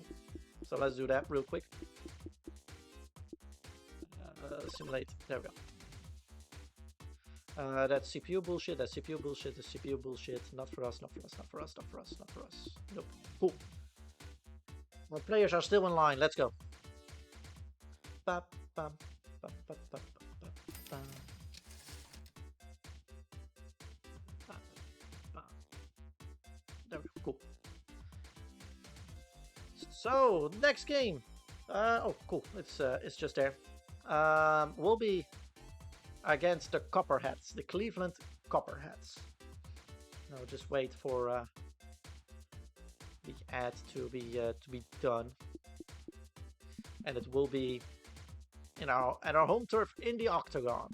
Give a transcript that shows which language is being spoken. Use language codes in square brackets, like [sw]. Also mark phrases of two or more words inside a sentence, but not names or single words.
[en] So let's do that real quick. Simulate. There we go. That's CPU bullshit, that's CPU bullshit, that's CPU bullshit. Not for us, not for us, not for us, not for us, not for us. Nope. Cool. Our players are still in line. Let's go. Ba, ba, ba, ba, ba, ba, ba. Ba, ba. There we go. Cool. So, next game. Oh, cool. It's just there. We'll be against the Copperheads, the Cleveland Copperheads. Now just wait for the ad to be done, and it will be at our home turf in the Octagon.